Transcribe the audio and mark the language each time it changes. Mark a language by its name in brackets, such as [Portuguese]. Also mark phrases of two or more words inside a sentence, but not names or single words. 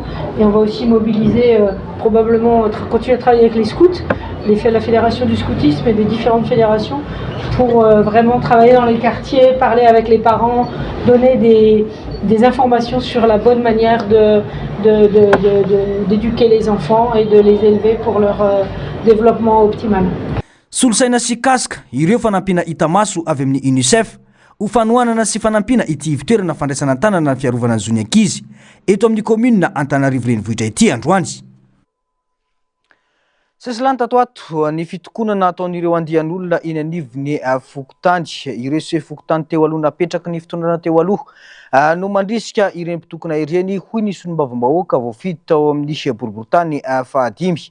[French] Et on va aussi mobiliser, probablement continuer à travailler avec les scouts, la fédération du scoutisme et des différentes fédérations pour vraiment travailler dans les quartiers, parler avec les parents, donner des informations sur la bonne manière d'éduquer les enfants et de les élever pour leur développement optimal. [Malagasy] Solosaina sy kasika ireo fanampina hita maso avy amin'ny UNICEF ho fanohanana sy fanampina ity ivitoerana fandraisana tanana ny fiarovana ny zony ankizy eto amin'ny commune Antananarivo renivohitra ity androany. Sesilany tato ato ny fitokonana ataon'ireo andian'olona eny anivony fokotany ireo se fokotany teo aloha napetraky ny fitondrana teo aloha no mandrisika ireny mpitokona ireny hoy ny solombavam-bahoaka voafidy tao amin'ny boriboritany fahadimy.